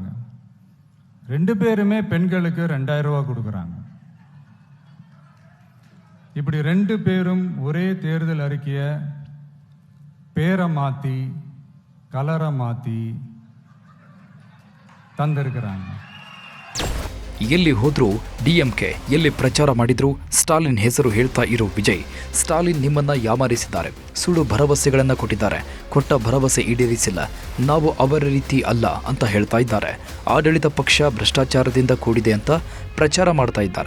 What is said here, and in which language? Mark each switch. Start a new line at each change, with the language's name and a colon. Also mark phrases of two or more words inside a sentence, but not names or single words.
Tamil: 2 பேருமே பெண்களுக்கு 2,000 ரூபா கொடுக்குறாங்க. இப்படி 2 பேரும் ஒரே தேர்தல் அறிக்கையை பேரை மாற்றி கலரை மாற்றி தந்திருக்கிறாங்க.
Kannada: ಎಲ್ಲಿ ಹೋದ್ರೂ ಡಿಎಂಕೆ, ಎಲ್ಲಿ ಪ್ರಚಾರ ಮಾಡಿದ್ರು ಸ್ಟಾಲಿನ್ ಹೆಸರು ಹೇಳ್ತಾ ಇರೋ ವಿಜಯ್, ಸ್ಟಾಲಿನ್ ನಿಮ್ಮನ್ನ ಯಾಮಾರಿಸಿದ್ದಾರೆ, ಸುಳ್ಳು ಭರವಸೆಗಳನ್ನು ಕೊಟ್ಟಿದ್ದಾರೆ, ಕೊಟ್ಟ ಭರವಸೆ ಈಡೇರಿಸಿಲ್ಲ, ನಾವು ಅವರ ರೀತಿ ಅಲ್ಲ ಅಂತ ಹೇಳ್ತಾ ಇದ್ದಾರೆ. ಆಡಳಿತ ಪಕ್ಷ ಭ್ರಷ್ಟಾಚಾರದಿಂದ ಕೂಡಿದೆ ಅಂತ ಪ್ರಚಾರ ಮಾಡ್ತಾ ಇದ್ದಾರೆ.